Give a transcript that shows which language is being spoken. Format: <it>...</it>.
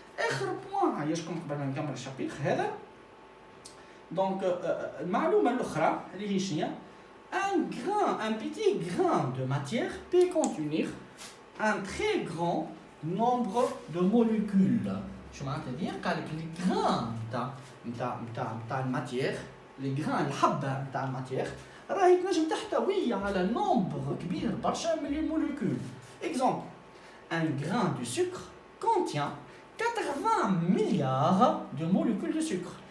<ar>اخر بوان عايشكم قبل ما نكمل الشابيتر هذا. دونك المعلومه الاخرى اللي هي شنو</ar> <fr>un petit grain de matière peut contenir un très grand nombre de molécules.</fr> <ar>شو معناتها dire قال لك لي غران نتاع الماتير لي غران الحبه نتاع الماتير راهي تنجم تحتوي على نومبر كبير برشا من الموليكول.</ar> <fr>Exemple, un grain de sucre contient 80 milliards de molécules de sucre.</fr>